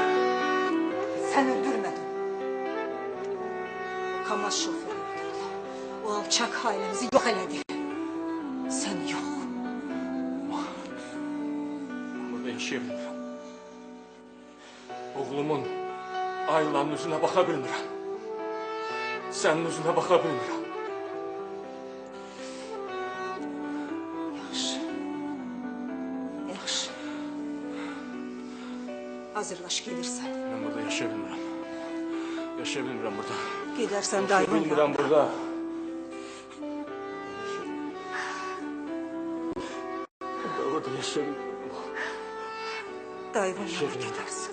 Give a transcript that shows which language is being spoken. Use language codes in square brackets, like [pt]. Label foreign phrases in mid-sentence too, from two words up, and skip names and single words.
[tr] Sen öldürmedin. Kamaz şoförü öldürdü. O alçak ailemizi yok eledi. Sen yok. [az] Burada yaşaya bilmirəm. Oğlumun, Aylanın üzünə baxa bilmirəm. Sənin üzünə baxa bilmirəm. Yaxşı. Yaxşı. Hazırlaş gelirsen. Mən burada yaşaya bilmirəm. Yaşaya bilmirəm burada. [tr] Gidersen [az] Yaşaya [tr] dayımın [az] bilmirəm burada. Burada yaşaya bilmirəm. [tr] Dayımın yanına gidersin.